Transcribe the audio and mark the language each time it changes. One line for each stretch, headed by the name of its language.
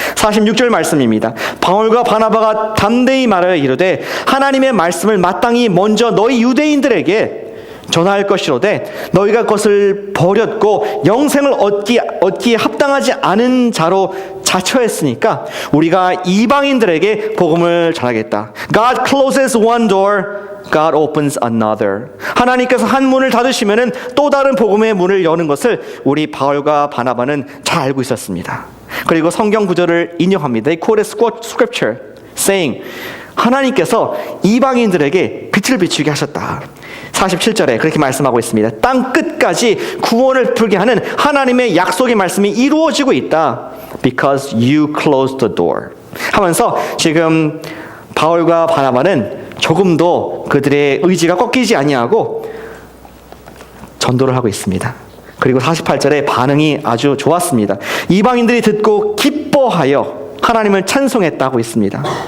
Korean: 46절 말씀입니다. 바울과 바나바가 담대히 말하여 이르되 하나님의 말씀을 마땅히 먼저 너희 유대인들에게 전할 것이로되 너희가 그것을 버렸고 영생을 얻기에 합당하지 않은 자로 자처했으니까 우리가 이방인들에게 복음을 전하겠다.
English: God closes one door, God opens another.
Korean: 하나님께서 한 문을 닫으시면은 또 다른 복음의 문을 여는 것을 우리 바울과 바나바는 잘 알고 있었습니다. 그리고 성경 구절을 인용합니다.
English: They quoted scripture saying,
Korean: 하나님께서 이방인들에게 빛을 비추게 하셨다. 47절에 그렇게 말씀하고 있습니다. 땅 끝까지 구원을 풀게 하는 하나님의 약속의 말씀이 이루어지고 있다.
English: because you closed the door.
Korean: 하면서 지금 바울과 바나바는 조금도 그들의 의지가 꺾이지 아니하고 전도를 하고 있습니다. 그리고 48절에 반응이 아주 좋았습니다. 이방인들이 듣고 기뻐하여 하나님을 찬송했다고 있습니다.